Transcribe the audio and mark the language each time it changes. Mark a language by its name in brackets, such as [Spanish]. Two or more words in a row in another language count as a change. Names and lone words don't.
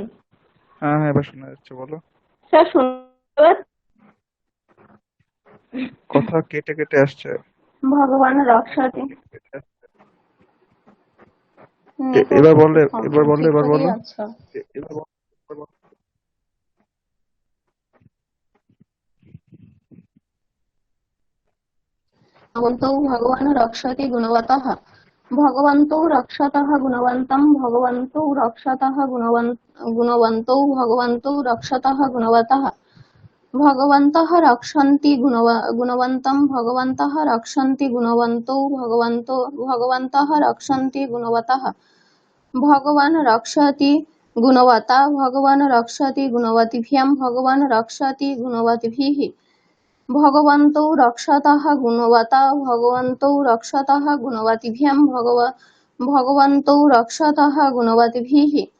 [Bangla] হ্যাঁ হ্যাঁ, এবার শোনা যাচ্ছে, বলো। স্যার শুনতে পাচ্ছেন? কথা কেটে কেটে আসছে। ভগবান রক্ষাতে এবার বললে, এবার বললে, এবার বলো। আচ্ছা এবার বলো, এবার বলো। [Sanskrit] भगवन्तौ भगवान् रक्षति गुणवतः भगवन्तौ रक्षतः गुणवन्तं भगवन्तौ रक्षतः गुणवन्तौ भगवन्तौ रक्षतः गुणवतः भगवन्तः रक्षन्ति गुणवन्तं भगवन्तः रक्षन्ति गुणवन्तौ भगवन्तः रक्षन्ति गुणवतः भगवान् रक्षति गुणवता भगवान् रक्षति गुणवतिभ्यां भगवान् रक्षति गुणवतिभिः भगवन्तौ रक्षतः गुणवता भगवन्तौ रक्षतः गुणवतिभ्यां भगवन्तौ रक्षतः गुणवतिभिः